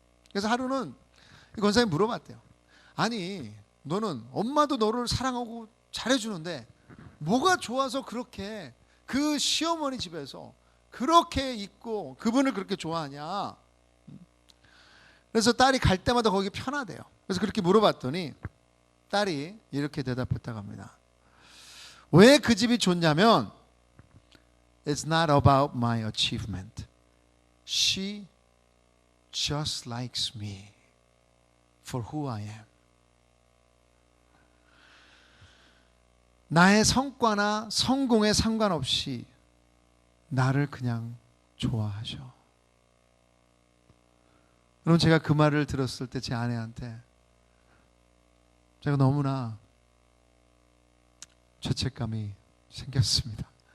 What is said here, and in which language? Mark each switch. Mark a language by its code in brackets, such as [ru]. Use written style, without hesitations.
[ko] 그래서 하루는 이 권사님 물어봤대요. 아니, 너는 엄마도 너를 사랑하고 잘해주는데 뭐가 좋아서 그렇게 그 시어머니 집에서 그렇게 있고 그분을 그렇게 좋아하냐? 그래서 딸이 갈 때마다 거기 편하대요. 그래서 그렇게 물어봤더니 딸이 이렇게 대답했다고 합니다. 왜 그 집이 좋냐면, [en] It's not about my achievement. She just likes me for who I am. [ko] 나의 성과나 성공에 상관없이 나를 그냥 좋아하셔. 여러분, 제가 그 말을 들었을 때 제 아내한테 제가 너무나 죄책감이 생겼습니다.